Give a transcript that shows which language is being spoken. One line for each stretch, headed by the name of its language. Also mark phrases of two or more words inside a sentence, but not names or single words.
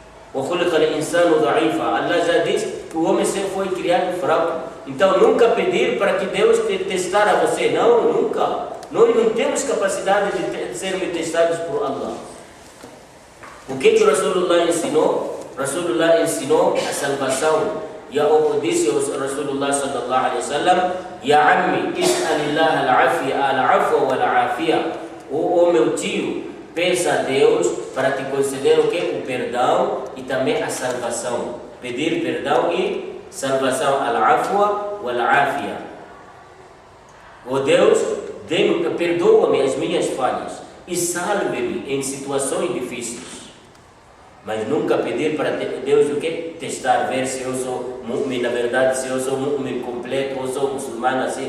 Portuguese: Allah já diz que o homem sempre foi criado fraco. Então nunca pedir para que Deus testar a você. Não, nunca. Nós não temos capacidade de sermos testados por Allah. O que o Rasulullah ensinou? Rasulullah ensinou a salvação. E disse o Rasulullah
Arabic: صلى الله عليه وسلم: يا عمي اسأل الله العفو والعافية.
Portuguese: O meu tio, peça a Deus para te conceder o que? O perdão e também a salvação. Pedir perdão e salvação.
Arabic: العفو والعافية.
Portuguese: Oh Deus, perdoa-me as minhas falhas e salve-me em situações difíceis. Mas nunca pedir para Deus o que? Testar, ver se eu sou mu'min, na verdade, se eu sou mu'min completo ou sou muçulmano assim.